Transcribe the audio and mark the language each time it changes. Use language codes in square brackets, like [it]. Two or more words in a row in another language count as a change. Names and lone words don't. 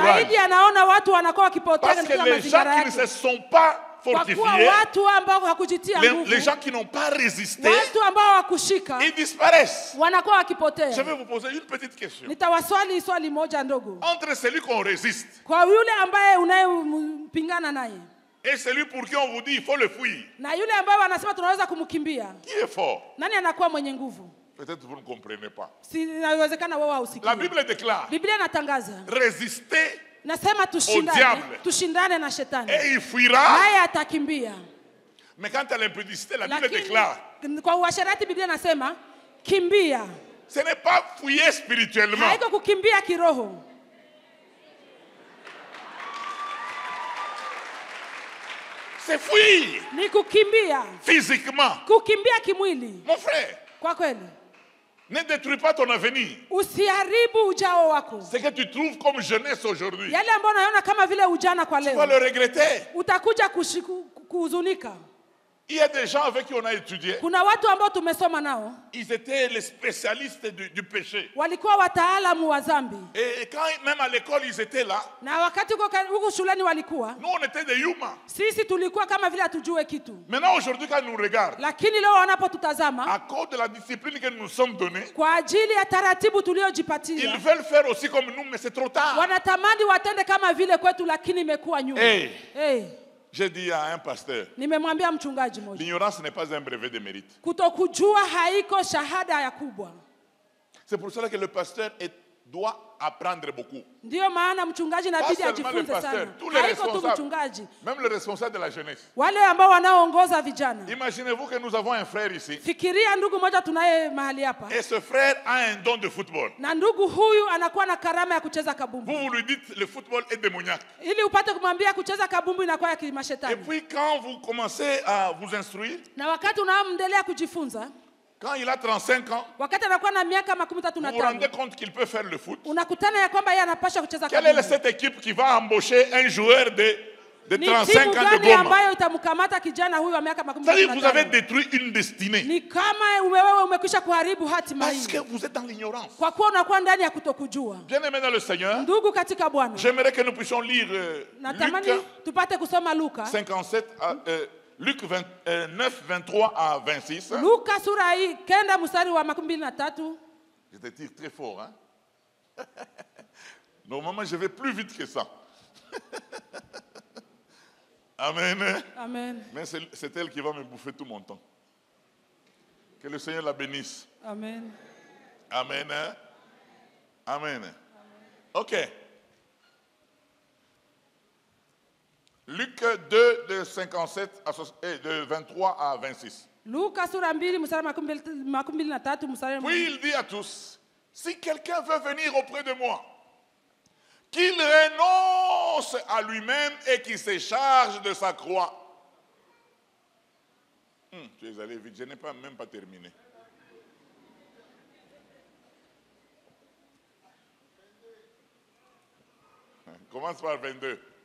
[sw] zaidi anaona watu wanakuwa wakipotea [fr] Parce [sw] katika [fr] que les gens [sw] mazingira [fr] qui ne [sw] yake. [fr] se sont pas [sw] Kwa kuwa [fr] fortifiés, [sw] watu ambao hakujitia [fr] les [sw] nguvu, [fr] gens qui n'ont pas résisté, [sw] watu ambao hawakushika [fr] ils disparaissent. [sw] wanakuwa [fr] Je [sw] wakipotea. [fr] vais vous poser une petite question. [sw] Nitawaswali swali moja ndogo. [fr] Entre celui qu'on résiste [sw] Kwa yule ambaye unayempingana naye [fr] et celui pour qui on vous dit il faut le fuir, [sw] na yule ambaye wanasema tunaweza kumkimbia, [fr] qui est fort? [sw] nani anakuwa mwenye nguvu? [fr] Peut-être vous ne comprenez pas. [sw] Si inawezekana wewe hausikii. [fr] La Bible déclare, [sw] Biblia inatangaza, [fr] résistez [sw] nasema [fr] diable. [sw] tushindane na shetani [fr] et il fuira. [sw] naye atakimbia. [fr] Mais quant à l'impudicité, la Bible [sw] Lakini [fr] déclare, [sw] kwa uasherati Biblia inasema kimbia, [fr] ce n'est pas fuir spirituellement. [sw] haiko kukimbia kiroho. [fr] C'est fuir [sw] Ni kukimbia, [fr] physiquement. [sw] kukimbia kimwili. [fr] Mon frère, [sw] Kwa kweli [fr] ne détruis pas ton avenir. [sw] usiharibu ujao wako. [fr] Ce que tu trouves comme jeunesse aujourd'hui, [sw] Yale ambayo unaona kama vile ujana kwa [fr] tu vas [sw] leo, [fr] le regretter. [sw] utakuja kuhuzunika. [fr] Il y a des gens avec qui on a étudié. [sw] Kuna watu ambao tumesoma nao [fr] Ils étaient les spécialistes du péché. [sw] walikuwa wataalamu wa dhambi, [fr] Et quand même à l'école, ils étaient là. [sw] na wakati huko shuleni walikuwa, [fr] Nous, on était des humains. [sw] sisi tulikuwa kama vile hatujue kitu, [fr] Maintenant, aujourd'hui, quand ils nous regardent, [sw] lakini leo wanapotutazama [fr] à cause de la discipline que nous nous sommes donnée, [sw] kwa ajili ya taratibu [fr] ils [sw] tuliojipatia, [fr] veulent faire aussi comme nous, mais c'est trop tard. [sw] wanatamani watende kama vile kwetu, lakini imekuwa nyuma. Hey, Hey, [fr] j'ai dit à un pasteur, [sw] nimemwambia mchungaji mmoja, [fr] l'ignorance n'est pas un brevet de mérite. [sw] kutokujua haiko shahada ya kubwa. [fr] C'est pour cela que le pasteur doit apprendre beaucoup. [sw] Ndiyo maana mchungaji [fr] Pas [sw] inabidi [fr] seulement le [sw] ajifunze [fr] pasteur, [sw] sana. [fr] tous les [sw] Haiko tu [fr] responsables, [sw] mchungaji, [fr] même le responsable de la jeunesse. [sw] wale ambao wanaoongoza vijana. [fr] Imaginez-vous que nous avons un frère ici, [sw] Fikiria ndugu moja tunaye mahali hapa, [fr] et ce frère a un don de football. [sw] na ndugu huyu anakuwa na karama ya kucheza [fr] Vous, [sw] kabumbu. [fr] vous lui dites le football est démoniaque. [sw] Ili upate kumwambia kucheza kabumbu inakuwa ya [fr] Et [sw] kimashetani. [fr] puis quand vous commencez à vous instruire, [sw] Na wakati unaendelea kujifunza, [fr] quand il a 35 ans, [sw] wakati anakuwa na miaka 35, [fr] vous vous rendez compte qu'il peut faire le foot. [sw] unakutana ya kwamba yeye anapaswa kucheza [fr] Quelle est [sw] kabumbu. [fr] cette équipe qui va embaucher un joueur de [sw] Ni [fr] 35 [sw] timu [fr] ans de [sw] gani [fr] Goma? [sw] ambayo itamkamata kijana huyu wa miaka [fr] C'est-à-dire que vous avez [sw] 35? [fr] détruit une destinée. [sw] Ni kama wewe umekwisha kuharibu hatima [fr] Parce que [sw] hii, [fr] vous êtes dans l'ignorance. [sw] kwa kuwa unakuwa ndani ya kutokujua. [fr] Bien aimé dans le Seigneur, [sw] Ndugu katika Bwana, [fr] j'aimerais que nous puissions lire [sw] natamani tupate kusoma Luka [fr] 57 Luc 9, 23 à 26. [sw] Luka sura hii 9 mstari wa 23. [fr] Je te tire très fort, hein? Normalement, je vais plus vite que ça. Amen. Amen. Mais c'est elle qui va me bouffer tout mon temps. Que le Seigneur la bénisse. Amen. Amen. Hein? Amen. Ok. Luc 2, de 57 et de 23 à 26. [sw] Luka sura 2 mstari makumi mbili na tatu mstari. [fr] Puis il dit à tous, si quelqu'un veut venir auprès de moi, qu'il renonce à lui-même et qu'il se charge de sa croix. Tu es allé vite, je n'ai même pas terminé. Commence par 22.